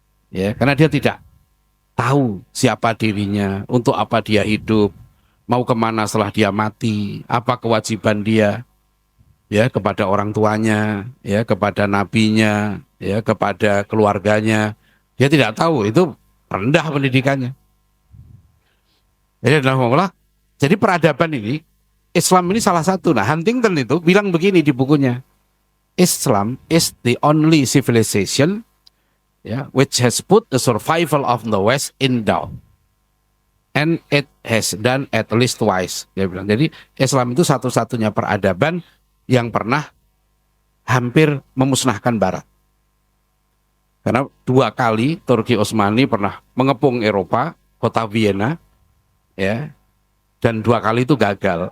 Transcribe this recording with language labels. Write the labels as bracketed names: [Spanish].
[Indonesian] Ya, karena dia tidak tahu siapa dirinya, untuk apa dia hidup, mau kemana setelah dia mati, apa kewajiban dia, ya, kepada orang tuanya, ya, kepada nabinya, ya, kepada keluarganya. Dia tidak tahu, itu rendah pendidikannya. Jadi peradaban ini, Islam ini salah satu. Nah, Huntington itu bilang begini di bukunya, [English] Islam is the only civilization, which has put the survival of the West in doubt, and it has done at least twice. [Indonesian] Dia bilang. Jadi Islam itu satu-satunya peradaban yang pernah hampir memusnahkan Barat. Karena 2 kali Turki Utsmani pernah mengepung Eropa, kota Vienna, dan 2 kali itu gagal.